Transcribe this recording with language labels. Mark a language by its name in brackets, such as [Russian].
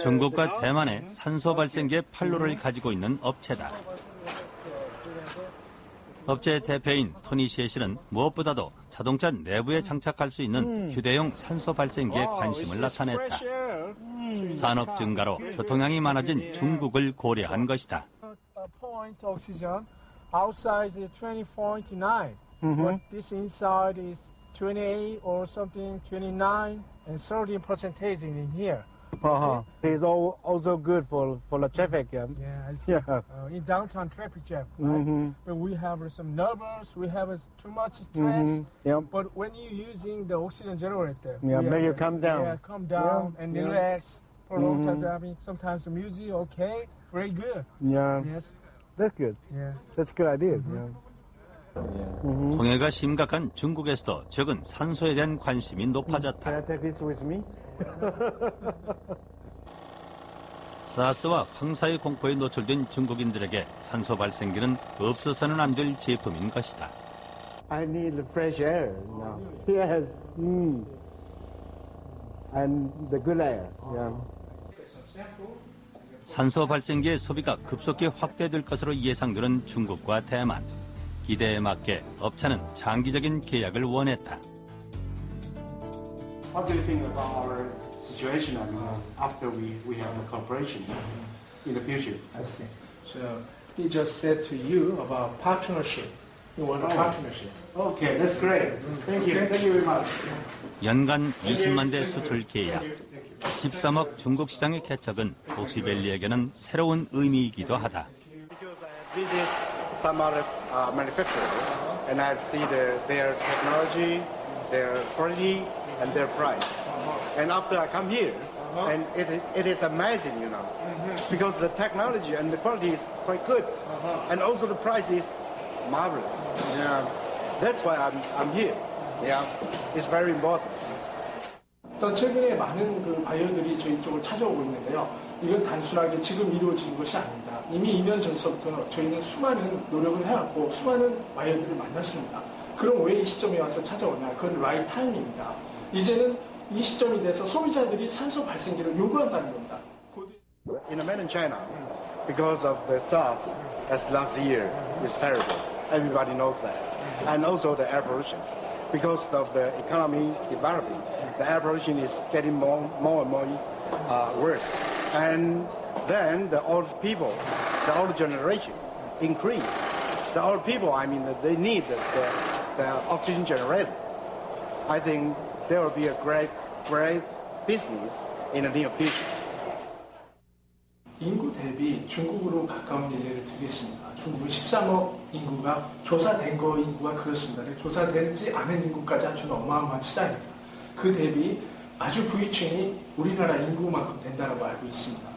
[Korean] 중국과 대만의 산소 발생기의 판로를 가지고 있는 업체다. 업체의 대표인 토니 셰시는 무엇보다도 자동차 내부에 장착할 수 있는 휴대용 산소 발생기에 관심을 나타냈다. 산업 증가로 교통량이 많아진 중국을 고려한 것이다. [English] Point oxygen outside is 20.9, but this inside is 28 or something, 29 and 30 percentage in here. It's also good for the traffic. Yeah, I see. In downtown traffic jam, right? But we have some nervous, we have too much stress. But when you're using the oxygen generator, make you calm down. Yeah, calm down and relax for a long time. I mean, sometimes the music, okay, very good. Yeah. Yes. That's good. Yeah. That's a good idea. [Korean] 동해가 심각한 중국에서도 최근 산소에 대한 관심이 높아졌다. [English] Can I take this with me? [Korean] 사스와 황사의 공포에 노출된 중국인들에게 산소 발생기는 없어서는 안 될 제품인 것이다. [English] I need fresh air now. Yes. And the good air. Yeah. [Korean] 산소 발생기의 소비가 급속히 확대될 것으로 예상되는 중국과 대만. 기대에 맞게 업체는 장기적인 계약을 원했다. [English] What do you think about our situation after we have a cooperation in the future? I see. So he just said to you about partnership. You want a partnership. Okay, that's great. Thank you. Thank you very much. [Korean] 연간 20만 대 수출 계약, 13억 중국 시장의 개척은 옥시밸리에게는 새로운 의미이기도 하다. [English] Visit some other manufacturers and I've seen their technology, their quality, and their price. And after I come here, and it is amazing, you know, because the technology and the quality is quite good, and also the price is marvelous. Yeah, that's why I'm here. Yeah, it's very important. [Korean] 또 최근에 많은 그 바이어들이 저희 쪽을 찾아오고 있는데요. 이건 단순하게 지금 이루어진 것이 아닙니다. 이미 2년 전서부터 저희는 수많은 노력을 해왔고 수많은 바이어들을 만났습니다. 그럼 왜 이 시점에 와서 찾아오냐? 그건 라이트 타임입니다. 이제는 이 시점이 돼서 소비자들이 산소 발생기를 요구한다는 겁니다. [English] In mainland China, because of the SARS as last year is terrible. Everybody knows that. And also the air pollution. Because of the economy developing, the air pollution is getting more and more worse. And then the old people, the old generation increase. The old people, I mean, they need the oxygen generator. I think there will be a great business in the near future. [Korean] 인구 대비 중국으로 가까운 예를 들겠습니다. 중국은 13억 인구가 조사된 거 인구가 그렇습니다. 조사되지 않은 인구까지 합치면 어마어마한 시장입니다. 그 대비 아주 부유층이 우리나라 인구만큼 된다고 알고 있습니다.